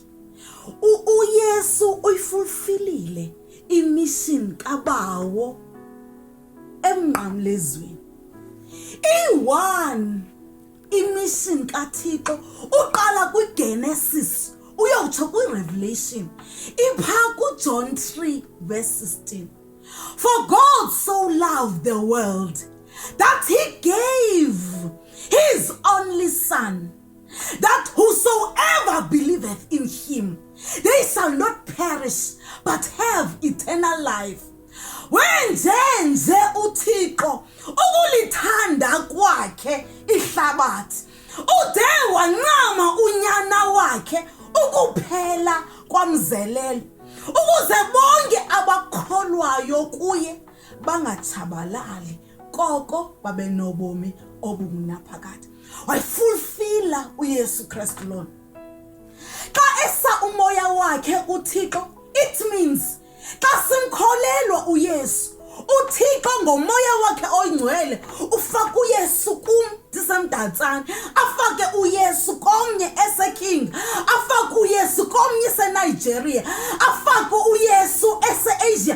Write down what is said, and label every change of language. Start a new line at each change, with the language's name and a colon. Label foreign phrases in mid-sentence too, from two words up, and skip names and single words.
Xhosa: uYesu uyifulfillile imission kaBawo emnqamlezweni. I-1 imission kaThixo uqala kwiGenesis uyotsho kwiRevelation, ipha kuJohn 3 verse 16.
English: For God so loved the world that he gave his only son, that whosoever believeth in him, they shall not perish but have eternal life.
Xhosa: Wenjenje uThixo ukulithanda kwakhe ihlabathi, ude wancama unyana wakhe ukuphela kwamzelelo, ukuze bonke abakholwayo kuye bangatshabalali koko babe nobomi obungunaphakade. Wayifulfilla uYesu Kristu lona. Xa esa umoya wakhe uThixo,
English: it means
Xhosa: xa simkholelwa uYesu, uThixo ngomoya wakhe oyingcwele ufaka uYesu kum ndisemdatsane, afake uYesu komnye eseking, afake uYesu komnye eseNigeria, afake uYesu eseAsia.